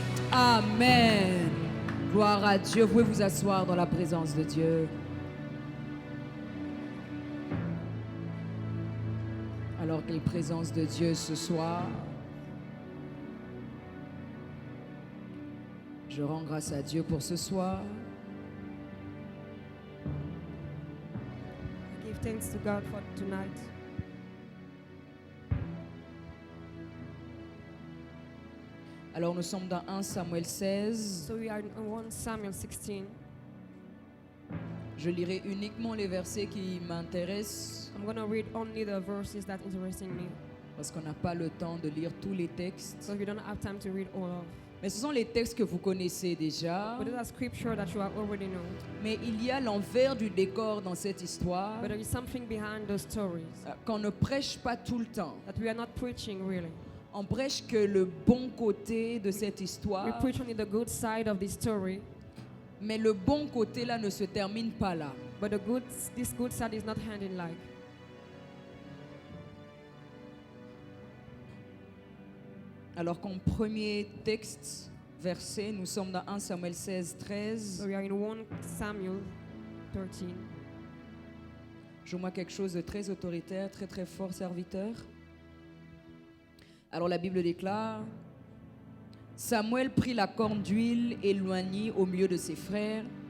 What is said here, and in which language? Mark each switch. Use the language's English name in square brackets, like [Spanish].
[French] Amen. Gloire à Dieu. Vous pouvez vous asseoir dans la présence de Dieu. Alors, quelle présence de Dieu ce soir. Je rends grâce à Dieu pour ce soir. [English] Give thanks to God for tonight. [French] Alors, nous sommes dans 1 Samuel 16. [English] So we are in 1 Samuel 16. [French] Je lirai uniquement les versets qui m'intéressent [English] I'm going to read only the verses that interesting me. [French] parce qu'on n'a pas le temps de lire tous les textes. [English] So we don't have time to read all of. [French] Mais ce sont les textes que vous connaissez déjà. [English] But those are scripture that you have already known. [French] Mais il y a l'envers du décor dans cette histoire [English] But there is something behind those stories [French] qu'on ne prêche pas tout le temps. [English] that we are not preaching really. [French] On prêche que le bon côté de cette [English] We [French] histoire, [English] preach only the good side of this story, [French] mais le bon côté là ne se termine pas là. [English] but this good side is not ending like. [French] Alors qu'en premier texte, verset, nous sommes dans 1 Samuel 16, 13. [English] So we are in 1 Samuel 13. [French] Joue-moi quelque chose de très autoritaire, très très fort, serviteur. Alors la Bible déclare, Samuel prit la corne d'huile et l'éloignit au milieu de ses frères.